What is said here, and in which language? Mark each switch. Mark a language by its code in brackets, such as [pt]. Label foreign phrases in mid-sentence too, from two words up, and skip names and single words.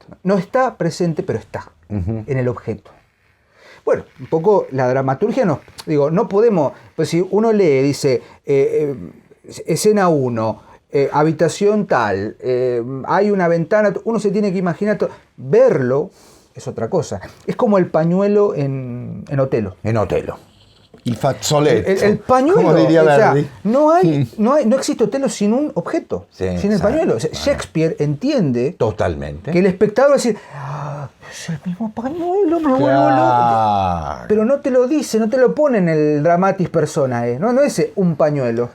[es] No está presente, pero está en el objeto. Bueno, un poco la dramaturgia no podemos, pues si uno lee, dice, escena 1, habitación tal, hay una ventana, uno se tiene que imaginar, verlo es otra cosa. Es como el pañuelo en Otelo. En Otelo. [it] Il fazzoletto. [es] El pañuelo, como diría Verdi. No existe Otelo sin un objeto, sin el pañuelo. O sea, Shakespeare entiende totalmente que el espectador va a decir, es el mismo pañuelo, me vuelvo loco. Pero no te lo dice, no te lo pone en el [la] dramatis personae, [es] no es un pañuelo.